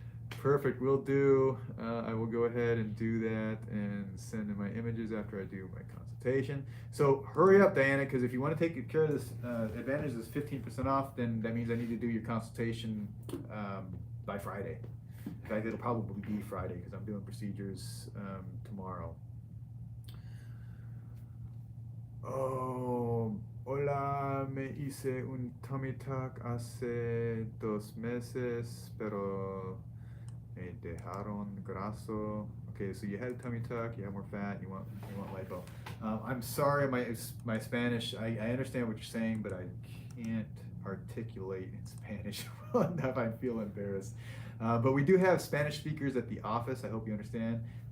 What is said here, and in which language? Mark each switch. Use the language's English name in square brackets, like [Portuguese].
[English] Perfect, will do. I will go ahead and do that and send in my images after I do my consultation. So hurry up, Diana, because if you want to take care of this advantage, this 15% off, then that means I need to do your consultation by Friday. In fact, it'll probably be Friday because I'm doing procedures tomorrow. [Spanish] Oh, hola, me hice un [English] tummy tuck [Spanish] hace 2 meses, pero me dejaron graso. [English] Okay, so you had a tummy tuck, you have more fat, you want lipo. I'm sorry, my Spanish. I understand what you're saying, but I can't articulate in Spanish well enough. I feel embarrassed. But we do have Spanish speakers at the office. I hope you understand.